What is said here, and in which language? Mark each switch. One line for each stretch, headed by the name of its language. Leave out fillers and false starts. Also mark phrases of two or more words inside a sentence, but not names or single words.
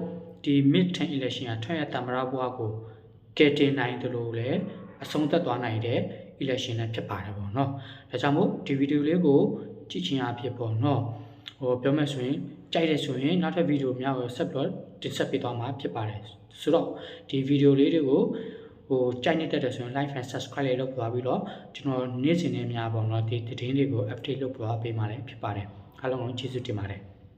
Burmese: ဒီ
English: midterm election
Burmese: က Trump ရဲ့တမန်တော်ဘဝကိုကယ်တင်နိုင်တယ်လို့လည်းအဆုံးသက်သွားနိုင်တဲ့ election လည်းဖြစ်ပါတယ်ပေါ့နော်ဒါကြောင့်မို့ဒီဗီဒီယိုလေးကိုကြည့်ချင်အဖြစ်ပေါ့နော်ပြောမယ်ဆိုရင်ကြိုက်တယ်ဆိုရင်နောက်ထပ်ဗီဒီယိုများကိုဆက်ပြီးတင်ဆက်ပေးသွားမှာဖြစ်ပါတယ်ဆိုတော့ဒီဗီဒီယိုလေးတွေကိုကြိုက်နေတတ်တယ်ဆိုရင်
English: like and subscribe
Burmese: လေးလုပ်သွားပြီးတော့ကျွန်တော်နေ့စဉ်နဲ့များပေါ့နော်ဒီသတင်းတွေကို update လုပ်သွားပေးမှာလည်းဖြစ်ပါတယ်အားလုံးကိုကျေးဇူးတင်ပါတယ်